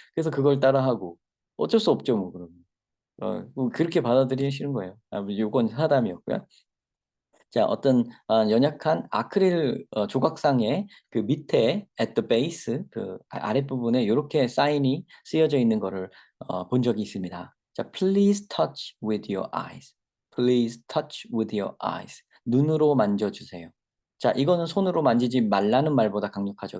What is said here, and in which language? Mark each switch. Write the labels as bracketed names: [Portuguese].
[Korean] 그래서 그걸 따라하고 어쩔 수 없죠 뭐 그러면. 그렇게 받아들이시는 거예요. 요건 사담이었고요. 자, 어떤 연약한 아크릴 조각상의 그 밑에 [English] at the base [Korean] 그 아랫부분에 이렇게 사인이 쓰여져 있는 거를 본 적이 있습니다. [English] 자, please touch with your eyes. Please touch with your eyes. [Korean] 눈으로 만져주세요. 자, 이거는 손으로 만지지 말라는 말보다 강력하죠.